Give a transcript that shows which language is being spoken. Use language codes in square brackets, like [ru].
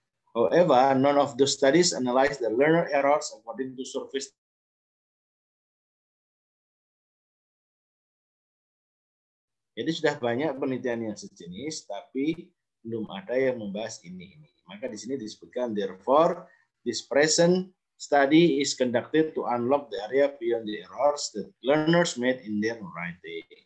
[en] However, none of the studies analyze the learner errors according to surface. [id] Jadi sudah banyak penelitian yang sejenis, tapi belum ada yang membahas ini. Maka di sini disebutkan, [en] therefore, this present study is conducted to unlock the area beyond the errors that learners made in their writing.